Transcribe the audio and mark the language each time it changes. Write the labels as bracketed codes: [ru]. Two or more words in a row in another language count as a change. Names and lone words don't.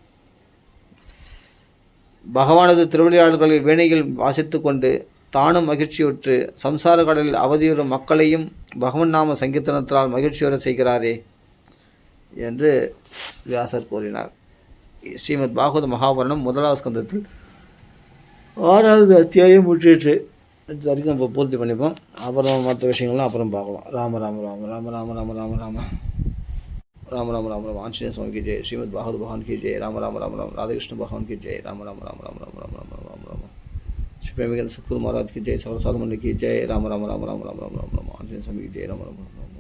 [ta] பகவானது திருவிளையாடல்களில் வீணையில் வாசித்து கொண்டு தானும் மகிழ்ச்சியுற்று சம்சார கடலில் அவதியுறும் மக்களையும் பகவன் நாம சங்கீர்த்தனத்தினால் மகிழ்ச்சியுற செய்கிறாரே என்று வியாசர் கூறினார். ஸ்ரீமத் பாகவத மகாபுராணம் 1வது ஸ்கந்தத்தில் 6வது அத்தியாயம் முற்றிற்று. இது வரைக்கும் இப்போ பூர்த்தி பண்ணிப்போம். அப்புறம் மற்ற விஷயங்கள்லாம் அப்புறம் பார்க்கலாம். [hi] ராம ராம ராம ராம ராம ராம ராம ராம राम राम राम राम आंजनेय स्वामी की जय, श्रीमद् भागवत भगवान की जय, राम राम राम राम राधे कृष्ण भगवान की जय, राम राम राम राम राम राम राम राम राम श्री प्रेमिका सतगुरु महाराज की जय, सर्व साधु मंडली की जय, राम राम राम राम राम राम राम राम आंजनेय स्वामी की जय, राम राम।